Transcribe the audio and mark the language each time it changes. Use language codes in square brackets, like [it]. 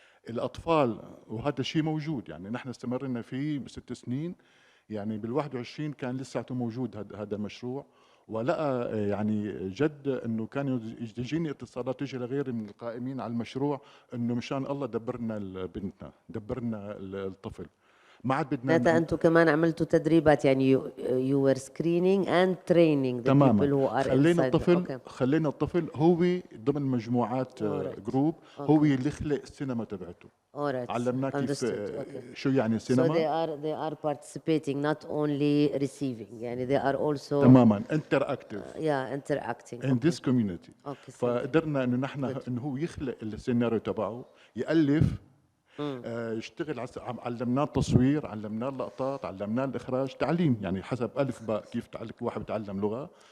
[ar] الأطفال، وهذا الشيء موجود، يعني نحن استمرنا فيه ب6 سنين، يعني بال21 كان لساته موجود هذا المشروع. ولقى يعني جد انه كانوا يجيني اتصالات تجي لغيري من القائمين على المشروع انه مشان الله دبرنا بنتنا، دبرنا الطفل. ما عاد بدنا انتم كمان عملتوا تدريبات، يعني [en] you were screening and training the people who are inside. [ar] خلينا الطفل هو ضمن مجموعات جروب، هو اللي خلق السينما تبعته. علمناه كيف شو يعني سينما. [en] So they are participating not only receiving، يعني they are also [ar] تماما interactive. [en] interacting in this community. [ar] فقدرنا انه نحن انه هو يخلق السيناريو تبعه، يألف، يشتغل. علمناه التصوير، علمناه اللقطات، علمناه الاخراج، تعليم يعني حسب الف باء كيف واحد بتعلم لغه.